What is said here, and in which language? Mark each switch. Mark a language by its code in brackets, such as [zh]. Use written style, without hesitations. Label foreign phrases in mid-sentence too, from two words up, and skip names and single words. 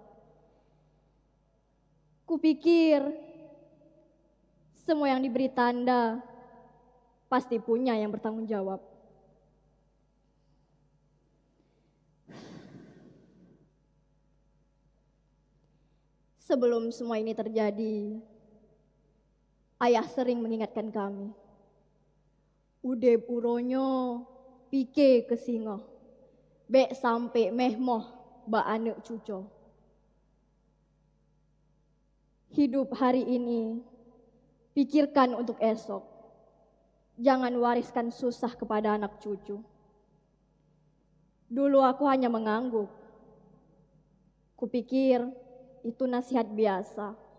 [id] Kupikir semua yang diberi tanda pasti punya yang bertanggung jawab. Sebelum semua ini terjadi, ayah sering mengingatkan kami. [ace] Udep uronyo, pike ke singo, bek sampai mehmoh ba anek cuco. [id] Hidup hari ini, pikirkan untuk esok. Jangan wariskan susah kepada anak cucu. Dulu aku hanya mengangguk. Kupikir itu nasihat biasa.